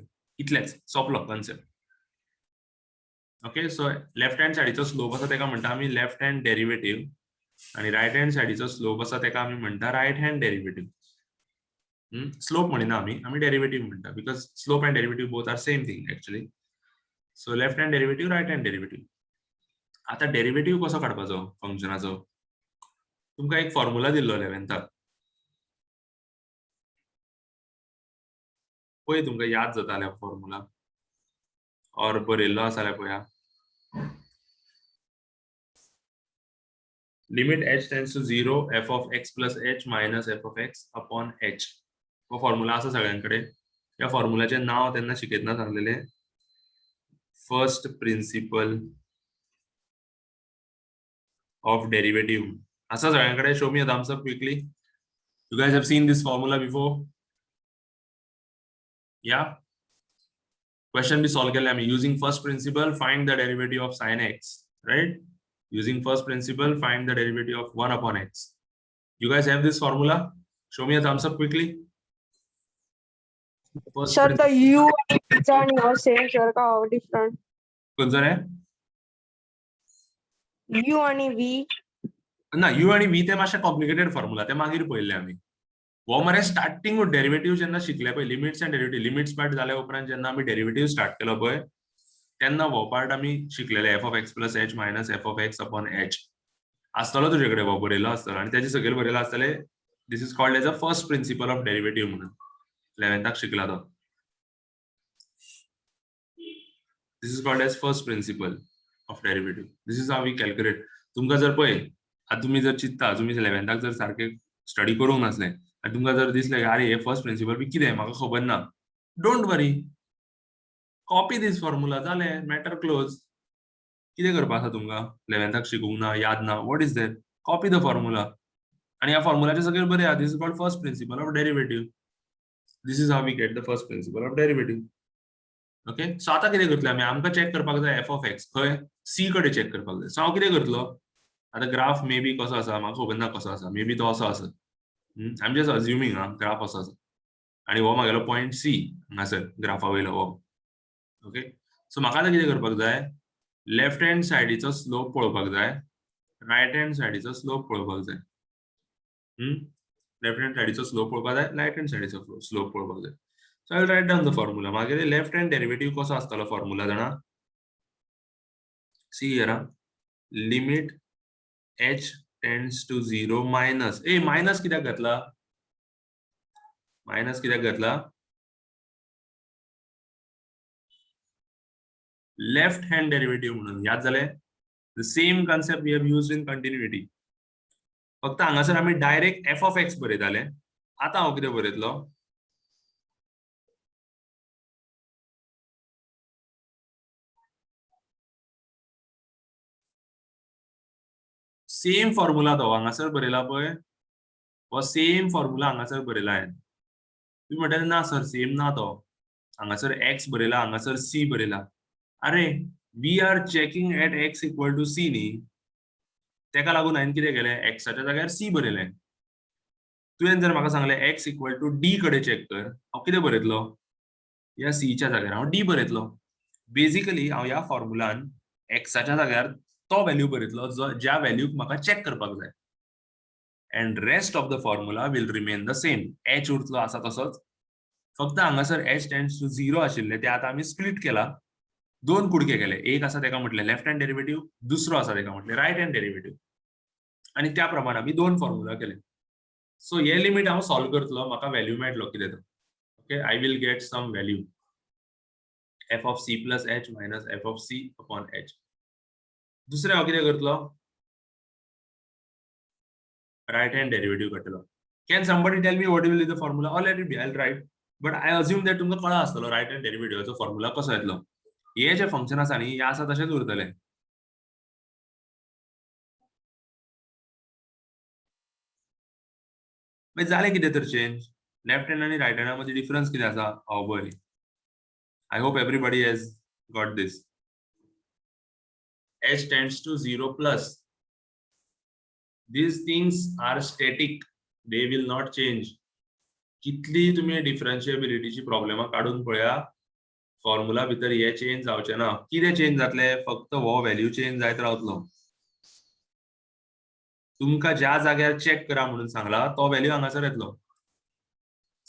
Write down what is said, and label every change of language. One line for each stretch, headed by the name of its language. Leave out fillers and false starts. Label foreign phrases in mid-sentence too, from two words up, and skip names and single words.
Konkani: इतलेच सोंपलो कन्सेप्ट.
English: okay, so left hand
Konkani: साइडीचो स्लोप आसा तेका म्हणटा आमी
English: left hand derivative,
Konkani: आणि
English: right hand
Konkani: साइडीचो स्लोप आसा तेका आमी म्हणटा
English: right hand derivative.
Konkani: स्लोप म्हणिना आम्ही डेरिवेटिव्ह म्हणटा
English: because slope and derivative both are same thing actually. so left hand derivative, right hand derivative.
Konkani: आता डेरिवेटिव्ह कसो काडपाचो फंक्शनाचो? तुमकां एक फॉर्म्युला दिल्लो 11th पळय, तुमकां याद जाताले
English: formula or
Konkani: बरयल्लो आसा जाल्यार पळया.
English: Limit h tends to 0 f of x plus h minus f of x upon h.
Konkani: हो फॉर्म्युला आसा सगळ्यांकडे. या फॉर्म्युलाचे नाव तेन्ना शिकयतना सांगलेले
English: first principle of derivative.
Konkani: आसा सगळ्यांकडे?
English: show me a thumbs up quickly. you guys have seen this formula before?
Konkani: या क्वेश्चन भी सॉल्व केले आम्ही.
English: using first principle find the derivative of sin x, राइट? Using first principle, find the derivative of 1 upon x. You guys have this formula? Show me a thumbs up quickly. First Sir, the principle. U and your same, sir, how different?
Konkani: कोणचं रे? U आणि V. ना, U आणि V ते मातशे
English: complicated formula,
Konkani: ते मागीर पळयल्ले आम्ही. वो मरे स्टार्टिंग डेरिवेटिव्ह जेन्ना शिकले पळय,
English: limits and derivative, limits part
Konkani: जाल्या उपरांत जेन्ना आम्ही
English: derivative start
Konkani: केलो पळय, तेन्ना वो पार्ट आम्ही शिकलेले
English: f of x plus h minus f of x upon h.
Konkani: आसतलो तुझ्याकडे वो बरयलो आसतलो आनी तेजे सकयल बरयलो आसतले
English: this is called as a first principle of derivative
Konkani: म्हणून 11th शिकला तो.
English: this is called as first principle of derivative. this is how we calculate.
Konkani: तुमकां जर पळय आता तुम्ही जर चित्ता, तुम्ही 11th जर सारखे स्टडी करूंक नासले आनी तुमकां जर दिसले अरे हे
English: first principle
Konkani: बी कितें म्हाका खबर ना,
English: don't worry, copy this formula,
Konkani: जाले,
English: matter close.
Konkani: कितें करपा आसा तुमकां? 11th शिकूंक ना, याद ना,
English: what is that? copy the formula
Konkani: आणि ह्या फॉर्म्युलाचे सकयल बरया
English: this is called first principle of derivative. this is how we get the first principle of derivative. okay, so
Konkani: आता कितें करतले आमी? आमकां चेक करपाक जाय
English: f of x
Konkani: खंय सी कडे चेक करपाक जाय. सो हांव कितें करतलो? आता
English: graph maybe
Konkani: कसो आसा म्हाका खबर ना कसो आसा,
English: maybe
Konkani: तो असो आसा.
English: I am just assuming graph
Konkani: असो आसा आणि हो म्हागेलो पॉइंट सी हांगासर ग्राफा वयलो हो.
English: okay, so
Konkani: म्हाका आतां कितें करपाक जाय?
English: left hand
Konkani: सायडीचो स्लोप पळोवपाक जाय,
English: right hand
Konkani: सायडीचो स्लोप पळोवपाक जाय.
English: left hand
Konkani: सायडीचो स्लोप पळोवपाक जाय,
English: right hand
Konkani: सायडीचो स्लोप पळोवपाक जाय.
English: so I will write down the formula.
Konkani: मागीर लेफ्ट हँड डेरिवेटिव्ह कसो आसतलो फॉर्म्युला जाणा?
English: see here limit h tends to 0 minus minus
Konkani: कित्याक घातला? मायनस कित्याक घातला?
English: left hand derivative
Konkani: म्हणून याद जाले.
English: the same concept we have used in continuity.
Konkani: फक्त हांगासर आम्ही डायरेक्ट
English: f of x
Konkani: बरयताले. आता हांव कितें बरयतलो?
English: same formula
Konkani: तो हांगासर बरयला पळय, हो
English: same formula
Konkani: हांगासर बरयला हांवें. तुम्ही म्हणटाले ना
English: sir same
Konkani: ना तो, हांगासर एक्स बरयला, हांगासर सी बरयला.
English: अरे we are checking at x equal to c
Konkani: न्ही, तेका लागून हांवें कितें केलें? एक्साच्या जाग्यार सी बरयलें. तुवें जर म्हाका सांगलें
English: x equal to d
Konkani: कडे चेक कर, हांव कितें बरयतलो? या सीच्या जाग्यार हांव डी बरयतलो. बेसिकली हांव ह्या फॉर्म्युलान एक्साच्या जाग्यार तो व्हॅल्यू बरयतलो जो ज्या व्हॅल्यूक म्हाका चेक करपाक जाय.
English: and rest of the formula will remain the same.
Konkani: एच उरतलो आसा तसोच, फक्त हांगासर
English: h tends to 0
Konkani: आशिल्ले ते आता आमी स्प्लिट केला, दोन कुडके केले. एक आसा तेका म्हटले
English: left hand derivative,
Konkani: दुसरो आसा तेका म्हटले
English: right hand derivative,
Konkani: आणि त्या प्रमाणे आमी दोन फॉर्म्युला केले. सो हे लिमिट हांव सॉल्व करतलो, म्हाका व्हॅल्यू मेळटलो कितें तो.
English: okay, I will get some value f of c plus h minus f of c upon h.
Konkani: दुसरे हांव कितें करतलो?
English: right hand derivative करतलो. can somebody tell me what will be the formula? all let it be, I will write, but I assume that
Konkani: तुमकां कळ्ळा आसतलो राइट हँड डेरिवेटिव्हाचो फॉर्म्युला कसो येतलो. हे जे फंक्शन आसा न्ही, हे आसा तशेंच उरतले. मागीर जालें कितें तर चेंज?
English: left hand
Konkani: आनी राइट हँडा मदीं डिफरन्स कितें आसा? हांव पळय.
English: I hope everybody has got this. H tends to 0 plus. These things are static. They will not change.
Konkani: कितली तुम्ही डिफरन्शिएबिलिटीची प्रॉब्लेमा काढून पळया, फॉर्म्युला भितर हे चेंज जावचे ना. कितें चेंज जातले? फक्त हो व्हॅल्यू चेंज जायत रावतलो. तुमकां ज्या जाग्यार चेक करा म्हणून सांगला तो व्हॅल्यू हांगासर येतलो.